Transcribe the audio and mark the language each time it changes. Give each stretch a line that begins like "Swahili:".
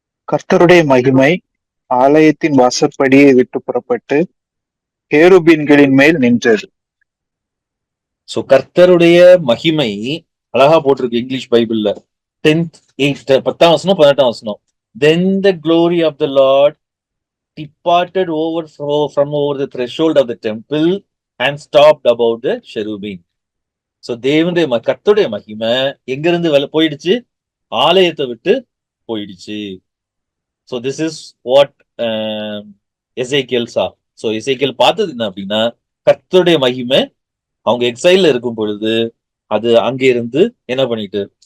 Tamil: கர்த்தருடைய மகிமை ஆலயத்தின் வாசற்படியை விட்டு புறப்பட்டு கேருபீன்களின் மேல் நின்றது. சோ கர்த்தருடைய மகிமை அழகா போட்டிருக்கு இங்கிலீஷ் பைபிள்ல. 10ஆம் வசனம் 18ஆம் வசனம்.
English: Then the glory of the Lord departed from over the threshold of the temple and stopped about the cherubim.
Tamil: So தேவனுடைய கர்த்தருடைய மகிமை எங்க இருந்து போயிடுச்சு? ஆலயத்தை விட்டு போயிடுச்சு. So this is what Ezekiel சா. சோ எசேக்கியல் பார்த்தது என்ன அப்படின்னா, கர்த்தருடைய மகிமை அவங்க எக்ஸைல்ல இருக்கும் பொழுது அது அங்க இருந்து என்ன பண்ணிட்டு.